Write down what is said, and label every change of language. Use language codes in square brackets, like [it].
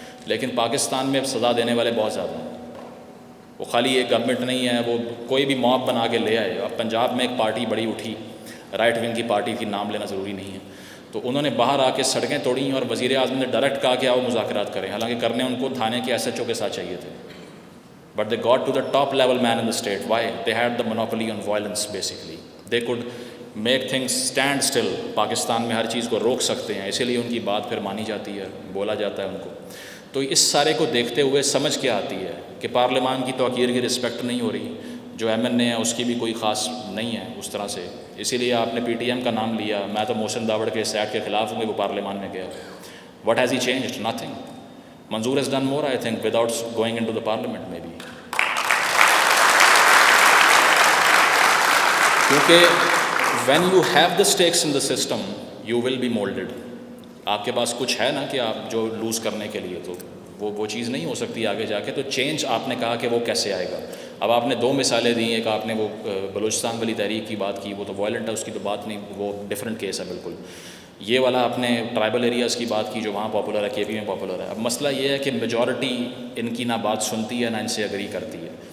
[ur] لیکن پاکستان میں سزا دینے والے بہت زیادہ ہیں، وہ خالی ایک گورنمنٹ نہیں ہے، وہ کوئی بھی موب بنا کے لے آئے. اب پنجاب میں ایک پارٹی بڑی اٹھی، رائٹ ونگ کی پارٹی کی، نام لینا ضروری نہیں ہے، تو انہوں نے باہر آ کے سڑکیں توڑیں اور وزیر اعظم نے ڈائریکٹ کہا کہ آؤ مذاکرات کریں، حالانکہ کرنے ان کو تھانے کے ایس ایچ او کے ساتھ چاہیے تھے. [en] But they got to the top level man in the state. Why? They had the monopoly on violence basically. They could make things stand still. [ur] Pakistan میں ہر چیز کو روک سکتے ہیں، اسی لیے ان کی بات پھر مانی جاتی ہے، بولا جاتا ہے ان کو. تو اس سارے کو دیکھتے ہوئے سمجھ کیا آتی ہے کہ پارلیمان کی توقیر کی رسپیکٹ نہیں ہو رہی، جو ایم این اے ہے اس کی بھی کوئی خاص نہیں ہے اس طرح سے. اسی لیے آپ نے پی ٹی ایم کا نام لیا، میں تو محسن داوڑ کے اس ایکٹ کے خلاف ہوں کہ وہ پارلیمان میں گیا. [en] What has he changed? Nothing. Manzoor has done more, I think, without going into the parliament maybe. کیونکہ when you have the stakes in the system, you will be molded. [ur] آپ کے پاس کچھ ہے نا کہ آپ جو لوز کرنے کے لیے، تو وہ چیز نہیں ہو سکتی آگے جا کے. تو چینج آپ نے کہا کہ وہ کیسے آئے گا. اب آپ نے دو مثالیں دی، ایک آپ نے وہ بلوچستان والی تحریک کی بات کی، وہ تو وائلنٹ ہے، اس کی تو بات نہیں، وہ ڈفرینٹ کیس ہے بالکل. یہ والا آپ نے ٹرائبل ایریاز کی بات کی جو وہاں پاپولر ہے، کے پی میں پاپولر ہے. اب مسئلہ یہ ہے کہ میجورٹی ان کی نہ بات سنتی ہے نہ ان سے اگری کرتی ہے.